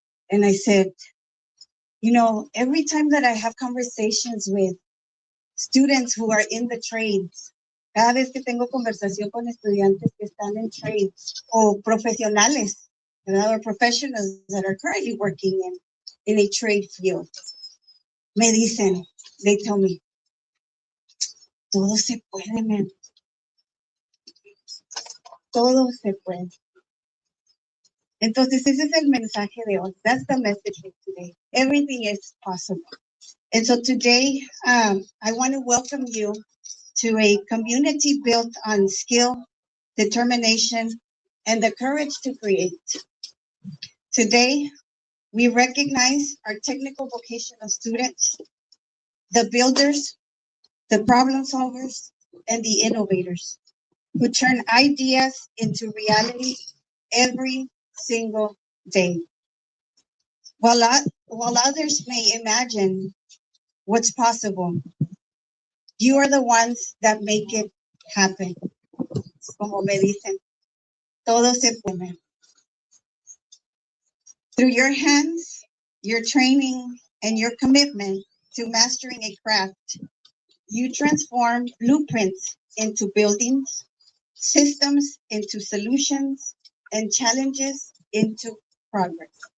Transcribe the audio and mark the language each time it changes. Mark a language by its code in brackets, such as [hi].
[en] And I said, every time that I have conversations with students who are in the trades, [es] cada vez que tengo conversación con estudiantes que están en trades o profesionales, ¿verdad? [en] Or professionals that are currently working in a trade field, [es] me dicen, [en] they tell me, [es] todo se puede, [en] man. [es] Todo se puede. Entonces, ese es el mensaje de hoy. [en] That's the message of today. Everything is possible. And so today, I want to welcome you to a community built on skill, determination, and the courage to create. Today, we recognize our technical vocational students, the builders, the problem solvers, and the innovators who turn ideas into reality every single day. While others may imagine what's possible, you are the ones that make it happen. [es] Como me dicen, todo se puede. [en] Through your hands, your training, and your commitment to mastering a craft, you transform blueprints into buildings, systems into solutions, and challenges into progress.